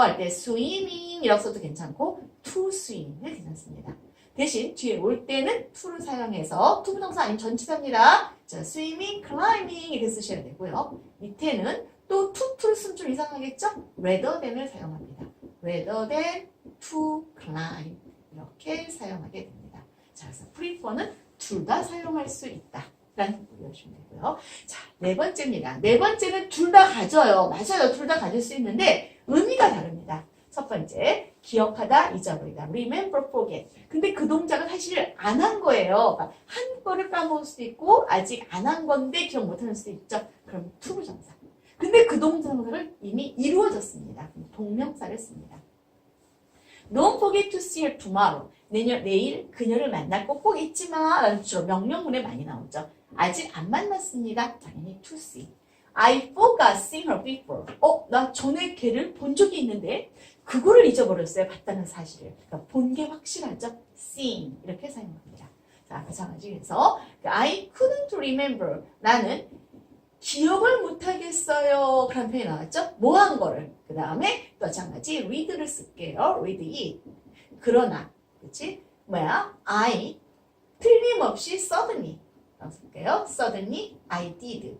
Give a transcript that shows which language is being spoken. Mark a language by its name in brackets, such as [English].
[Korean] 할 때 swimming 이라고 써도 괜찮고 to swim이 괜찮습니다. 대신 뒤에 올 때는 to를 사용해서 투부정사 아니면 전치사입니다. 자, swimming, climbing 이렇게 쓰셔야 되고요. 밑에는 또 to를 쓰면 좀 이상하겠죠? rather than을 사용합니다. [English] rather than to climb [Korean] 이렇게 사용하게 됩니다. 자, 그래서 prefer는 둘 다 사용할 수 있다. 라는 거 외우시면 되고요. 자, 네 번째입니다. 네 번째는 둘 다 가져요. 맞아요. 둘 다 가질 수 있는데 의미가 다릅니다. 첫 번째, 기억하다, 잊어버리다. [English] remember, forget. [Korean] 근데 그 동작은 사실 안 한 거예요. 한 거를 까먹을 수도 있고 아직 안 한 건데 기억 못하는 수도 있죠. 그럼 투부정사. 근데 그 동작을 이미 이루어졌습니다. 동명사를 씁니다. [English] Don't forget to see her tomorrow. [Korean] 내일 그녀를 만날 거 꼭 잊지 마. 라는 주로 명령문에 많이 나오죠. 아직 안 만났습니다. 당연히 to see. [English] I forgot seeing her before. [Korean] 나 전에 걔를 본 적이 있는데 그거를 잊어버렸어요. 봤다는 사실을. 그러니까 본 게 확실하죠. seeing 이렇게 사용합니다. 자, 마찬가지로 [English] I couldn't remember. [Korean] 나는 기억을 못하겠어요. 그런 표현이 나왔죠. 뭐 한 거를. 그 다음에 또 마찬가지 read를 쓸게요. [English] read it. [Korean] 그러나 그치? I 틀림없이 suddenly 쓸게요. [English] suddenly I did.